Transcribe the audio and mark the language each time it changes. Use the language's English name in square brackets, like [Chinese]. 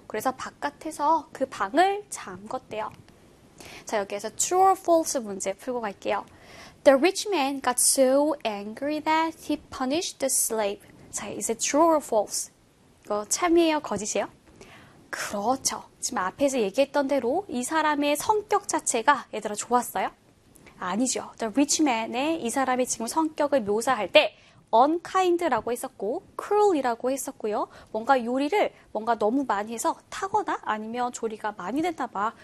[Korean] 그래서 바깥에서 그 방을 잠궜대요. 자, 여기에서 [English] true or false [Korean] 문제 풀고 갈게요. [English] The rich man got so angry that he punished the slave. [Korean] 자, [English] is it true or false? [Korean] 이거 참이에요? 거짓이에요? 그렇죠. 지금 앞에서 얘기했던 대로 이 사람의 성격 자체가 얘들아 좋았어요? 아니죠. The rich man의 이 사람의 지금 성격을 묘사할 때 unkind라고 했었고, cruel이라고 했었고요. 뭔가 요리를 뭔가 너무 많이 해서 타거나 아니면 조리가 많이 됐나 봐.